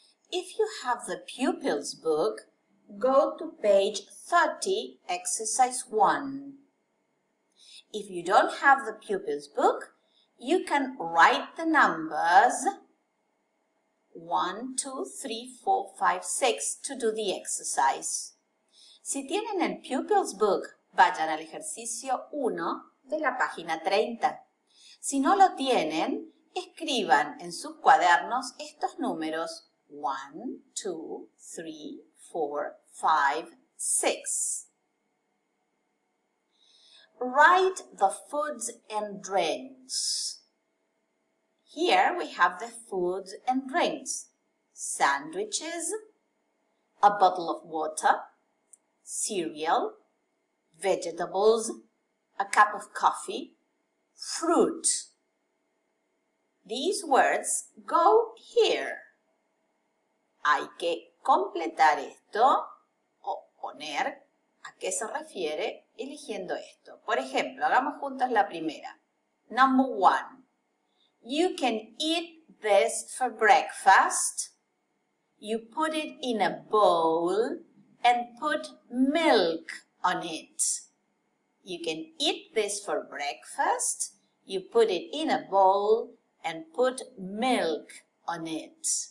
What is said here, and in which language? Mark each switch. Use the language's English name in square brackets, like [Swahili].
[English] If you have the pupils book, go to page 30, exercise 1. If you don't have the pupils book, you can write the numbers 1, 2, 3, 4, 5, 6 to do the exercise. [Spanish] Si tienen el pupils book, vayan al ejercicio 1 de la página 30. Si no lo tienen, escriban en sus cuadernos estos números 1, 2, 3, 4, 5, 6. [English] Write the foods and drinks. Here we have the foods and drinks. Sandwiches, a bottle of water, cereal, vegetables, a cup of coffee, fruit. These words go here. [Spanish] Hay que completar esto o poner a qué se refiere eligiendo esto. Por ejemplo, hagamos juntos la primera. [English] Number 1. You can eat this for breakfast. You put it in a bowl and put milk on it. You can eat this for breakfast. You put it in a bowl and put milk on it.